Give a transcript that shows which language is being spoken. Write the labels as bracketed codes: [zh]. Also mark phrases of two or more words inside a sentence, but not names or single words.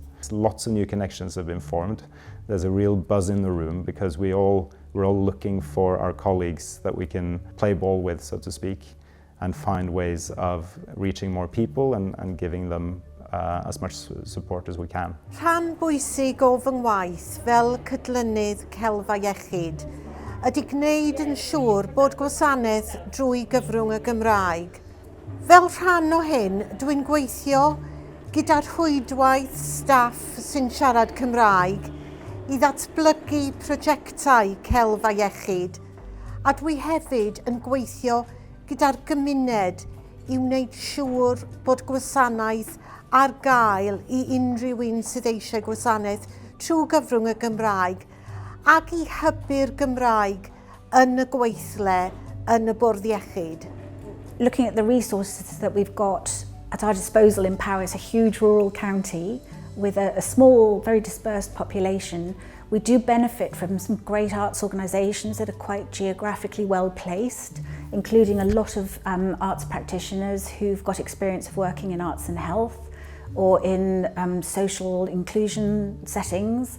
[en] Lots of new connections have been formed. There's a real buzz in the room because we're all looking for our colleagues that we can play ball with, so to speak, and find ways of reaching more people and giving them as much support as we can. [cy] Rhan bwysig o fy ngwaith fel cydlynydd celfa iechyd ydy gwneud yn siŵr bod gwasanaeth drwy gyfrwng y Gymraeg. Fel rhan o hyn, dwi'n gweithio gyda rhwydwaith staff sy'n siarad Cymraeg i ddatblygu prosiectau celfa iechyd, a dwi hefyd yn gweithio gyda'r gymuned i wneud siŵr bod gwasanaeth ar gael i unrhyw un sydd eisiau gwasanaeth trwy gyfrwng y Gymraeg ac i hybu'r Gymraeg yn y gweithle yn y bwrdd iechyd. [en] Looking at the resources that we've got at our disposal in Powys, a huge rural county with a small, very dispersed population, we do benefit from some great arts organisations that are quite geographically well placed, including a lot of arts practitioners who've got experience of working in arts and health or in social inclusion settings.